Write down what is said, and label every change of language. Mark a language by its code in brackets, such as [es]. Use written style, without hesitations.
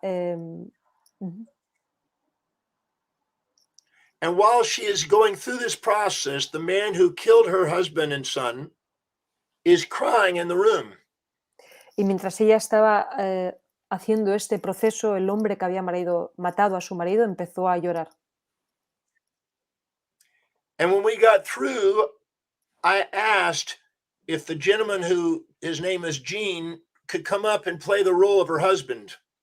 [en] And while she is going through this process, the man who killed her husband and son is crying in the room. [es] Y mientras ella estaba haciendo este proceso, el hombre que había matado a su marido empezó a llorar. [en] And when we got through, I asked if the gentleman who his name is Gene could come up and play the role of her husband.